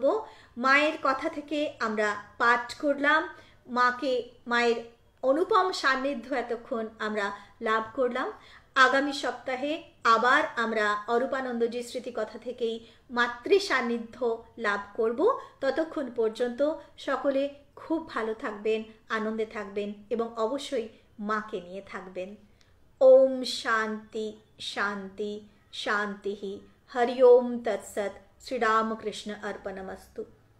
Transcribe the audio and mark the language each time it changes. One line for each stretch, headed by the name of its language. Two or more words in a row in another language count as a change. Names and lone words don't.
Bangla: মায়ের কথা থেকে আমরা পাঠ করলাম, মায়ের অনুপম সান্নিধ্য এতক্ষণ আমরা লাভ করলাম। আগামী সপ্তাহে আবার আমরা অরূপানন্দজির স্মৃতিকথা থেকেই মাতৃ সান্নিধ্য লাভ করব। ততক্ষণ পর্যন্ত সকলে খুব ভালো থাকবেন, আনন্দে থাকবেন এবং অবশ্যই মাকে নিয়ে থাকবেন।
Sanskrit: ओम शांति शांति शांति। हरि ओम तत्सत। श्री रामकृष्ण अर्पणमस्तु।